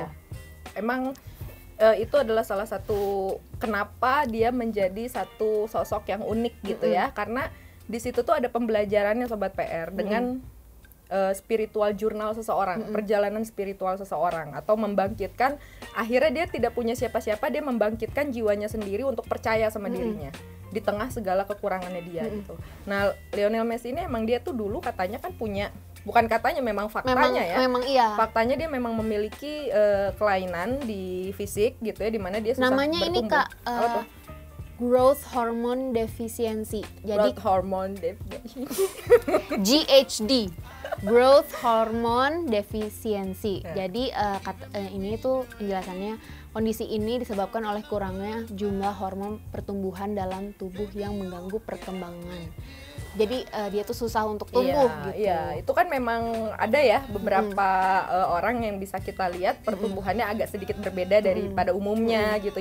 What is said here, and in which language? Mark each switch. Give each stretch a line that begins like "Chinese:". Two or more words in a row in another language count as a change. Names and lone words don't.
Indonesian: Emang itu adalah salah satu kenapa dia menjadi satu sosok yang unik gitu ya, karena di situ tuh ada pembelajarannya Sobat PR dengan
English: spiritual journal
Indonesian: seseorang, perjalanan spiritual seseorang, atau membangkitkan, akhirnya dia tidak punya siapa-siapa, dia membangkitkan jiwanya sendiri untuk percaya sama dirinya di tengah segala kekurangannya dia gitu. Nah, Lionel Messi ini emang dia tuh dulu katanya kan punya, bukan katanya, memang faktanya memang iya. Faktanya dia memang memiliki kelainan di fisik gitu ya, di mana dia susah namanya bertumbuh. Ini Kak,
English: growth hormone deficiency. Jadi growth hormone deficiency. GHD. Growth hormone deficiency.
Indonesian: Jadi ini tuh penjelasannya, kondisi ini disebabkan oleh kurangnya jumlah hormon pertumbuhan dalam tubuh yang mengganggu perkembangan. Jadi dia tuh susah untuk tumbuh gitu. Iya, itu kan memang ada ya beberapa orang yang bisa kita lihat pertumbuhannya agak sedikit berbeda daripada umumnya gitu.